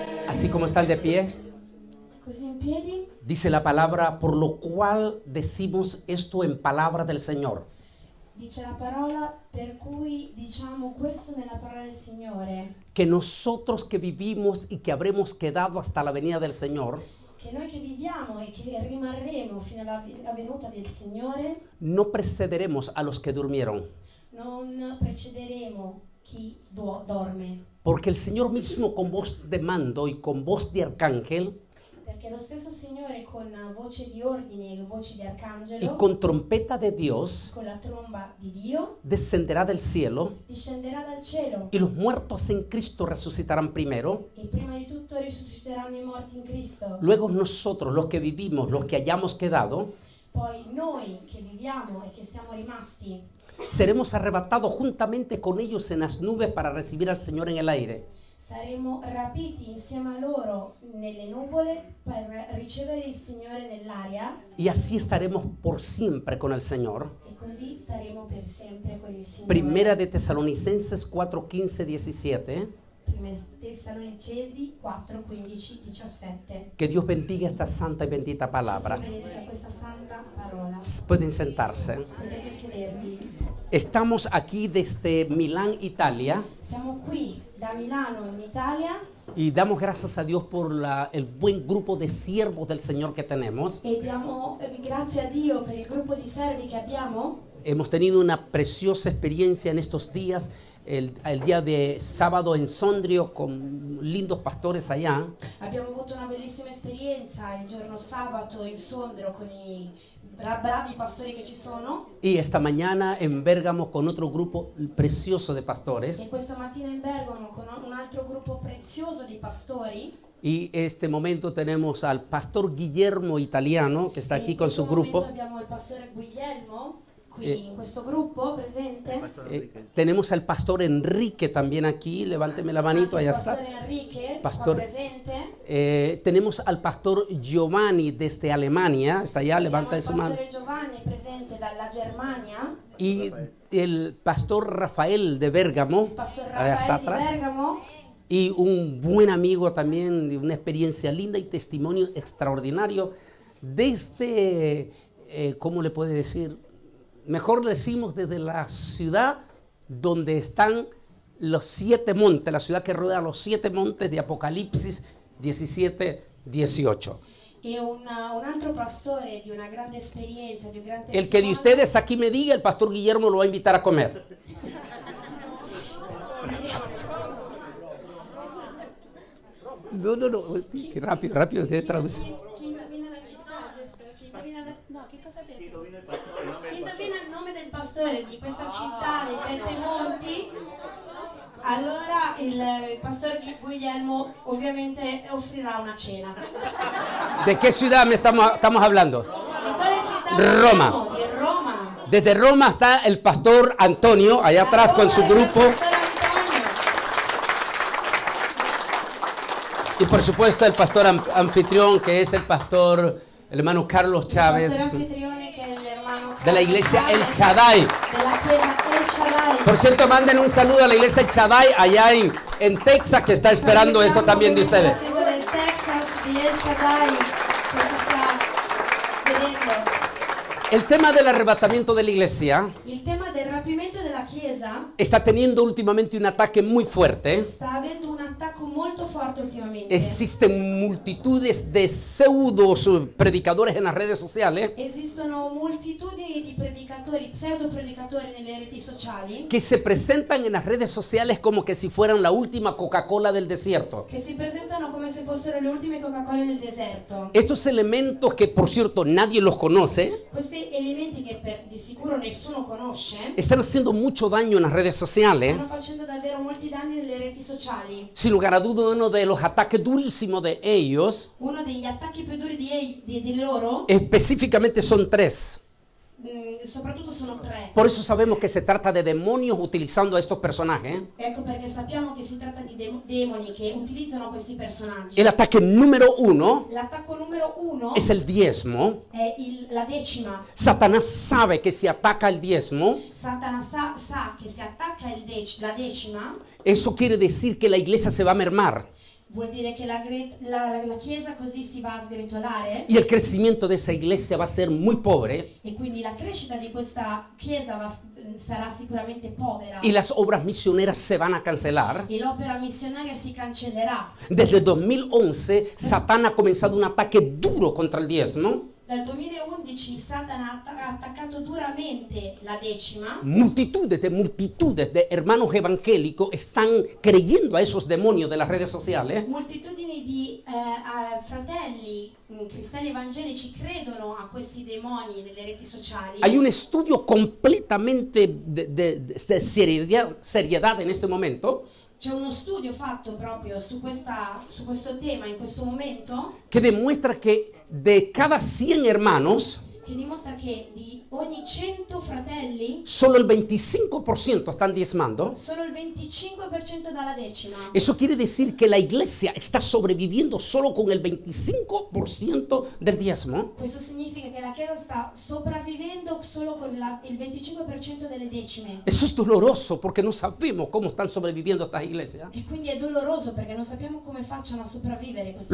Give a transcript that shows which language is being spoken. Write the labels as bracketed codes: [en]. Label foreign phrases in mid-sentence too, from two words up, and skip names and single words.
[es] Así como están de pie, [it] Così in piedi, [es] dice la palabra, por lo cual decimos esto en palabra del Señor. [it] dice la parola per cui diciamo questo nella parola del Signore, [es] Que nosotros que vivimos y que habremos quedado hasta la venida del Señor, [it] che noi che viviamo e che rimarremo fino alla venuta del Signore [es] no precederemos a los que durmieron. [it] non precederemo chi dorme, [es] Porque el Señor mismo con voz de mando y con voz de arcángel [it] perché lo stesso Signore con voce di ordine e voce di [es] y [it] arcangelo, [es] con trompeta de Dios [it] con la tromba di Dio, [es] descenderá del cielo [it] discenderà dal cielo [es] y los muertos en Cristo resucitarán primero. [it] e prima di tutto risusciteranno i morti in Cristo. [es] Luego nosotros, los que vivimos, los que hayamos quedado, [it] Poi noi che viviamo e che siamo rimasti [es] seremos arrebatados juntamente con ellos en las nubes para recibir al Señor en el aire. [it] saremo rapiti insieme a loro nelle nuvole per ricevere il Signore nell'aria [es] Y así estaremos por siempre con el Señor. [it] e così staremo per sempre con il Signore. [es] Primera de Tesalonicenses 4, 15, 17. [it] Prime Tessalonicesi 4, 15, 17. [es] Que Dios bendiga esta santa y bendita [it] Dio [es] palabra. [it] benedica questa santa parola. [es] Pueden sentarse. [it] Potete sedervi. [es] Estamos aquí desde Milán, Italia, [it] Siamo qui da Milano in Italia [es] y damos gracias a Dios por el buen grupo de siervos del Señor que tenemos. [it] e diamo grazie a Dio per il gruppo di servi che abbiamo. [es] Hemos tenido una preciosa experiencia en estos días, el día de sábado en Sondrio con lindos pastores allá. [it] Abbiamo avuto una bellissima esperienza il giorno sabato in Sondrio con i bravi pastori che ci sono [es] Y esta mañana en Bérgamo con otro grupo precioso de pastores. [it] e questa mattina in Bergamo con un altro gruppo prezioso di pastori. [es] Y este momento tenemos al pastor Guillermo Italiano, que está aquí [it] In con questo [es] su grupo. [it] momento abbiamo il pastore Guglielmo qui in questo gruppo presente. [es] Tenemos al pastor Enrique también aquí, levánteme la manito, [it] Anche il [es] allá está. [it] pastore Enrique [es] Pastor- [it] qua presente. [es] Tenemos al pastor Giovanni desde Alemania, está allá, [it] Abbiamo [es] levanta [it] il [es] su mano. [it] pastore Giovanni presente dalla Germania, [es] Y el pastor Rafael de Bérgamo, [it] il pastor [es] allá está [it] Raffaele di [es] atrás. [it] Bergamo. [es] Y un buen amigo también, de una experiencia linda y testimonio extraordinario desde, ¿cómo le puede decir? Mejor decimos desde la ciudad donde están los 7 montes, la ciudad que rodea los 7 montes de Apocalipsis 17, 18. [it] E un altro pastore di una grande esperienza, di un grande [es] El que de ustedes aquí me diga, el pastor Guillermo lo va a invitar a comer. No, rápido, rápido, traduce. [it] Chi indovina la città, giusto? Chi indovina no, che cosa ha detto? Chi indovina il nome del pastore di questa città dei 7 monti, allora il pastor Guglielmo ovviamente offrirà una cena. [es] ¿De qué ciudad estamos hablando? [it] Di quale città Roma. parliamo? Di Roma. [es] Desde Roma está el pastor Antonio, allá atrás con su [it] Allora, [es] grupo. [it] il pastor Antonio. [es] Y por supuesto el pastor anfitrión, que es el pastor, el hermano Carlos [it] Il Chávez, pastore anfitrione che è l'ermano [es] de la Carlos iglesia El Chávez, Shaddai. [it] della chiesa El Shaddai. [es] Por cierto, manden un saludo a la iglesia El Shaddai allá en Texas, que está esperando esto también de ustedes. [it] La chiesa del Texas di El Shaddai che ci sta vedendo. [es] El tema del arrebatamiento de la iglesia [it] Il tema del rapimento della chiesa [es] está teniendo últimamente un ataque muy fuerte. [it] sta avendo un attacco molto forte ultimamente. [es] Existen multitudes de pseudos predicadores en las redes sociales [it] Esistono moltitudini di predicatori, pseudo predicatori nelle reti sociali [es] que se presentan en las redes sociales como que si fueran la última Coca-Cola del desierto. [it] che si presentano come se fossero le ultime Coca-Cola nel deserto. [es] Estos elementos que, por cierto, nadie los conoce, [it] Questi elementi che di sicuro nessuno conosce [es] están haciendo mucho daño en las redes sociales. [it] stanno facendo davvero molti danni nelle reti sociali. [es] Sin lugar a duda, uno de los ataques durísimos de ellos, [it] Uno degli attacchi più duri di loro, [es] específicamente son 3. [it] soprattutto sono 3. [es] Por eso sabemos que se trata de demonios utilizando a estos personajes. [it] Ecco perché sappiamo che si tratta di demoni che utilizzano questi personaggi. [es] El ataque número 1 [it] L'attacco numero 1 [es] es el diezmo. [it] è la decima. [es] Satanás sabe que si ataca el diezmo, [it] Satana sa che se attacca la decima, [es] eso quiere decir que la iglesia se va a mermar. [it] vuol dire che la chiesa così si va a sgretolare [es] y el crecimiento de esa iglesia va a ser muy pobre [it] e quindi la crescita di questa chiesa sarà sicuramente povera [es] y las obras misioneras se van a cancelar. [it] e l'opera missionaria si cancellerà. [es] Desde 2011 Satán ha comenzado un ataque duro contra el diezmo. [it] Dal 2011 Satana ha attaccato duramente la decima. [es] Multitudes de hermanos evangélicos están creyendo a esos demonios de las redes sociales. [it] Moltitudini di fratelli cristiani evangelici credono a questi demoni delle reti sociali. [es] Hay un estudio completamente de seriedad en este momento. [it] C'è uno studio fatto proprio su questo tema in questo momento [es] Que demuestra que de cada 100 hermanos, [it] che dimostra che di ogni 100 fratelli [es] solo el 25% están diezmando. [it] solo il 25% dà la decima. [es] Eso quiere decir que la iglesia está sobreviviendo solo con el 25% del diezmo. [it] Questo significa che la Chiesa sta sopravvivendo solo con il 25% delle decime. [es] Eso es doloroso porque no sabemos cómo están sobreviviendo estas iglesias. [it] E quindi è doloroso perché non sappiamo come facciano a sopravvivere queste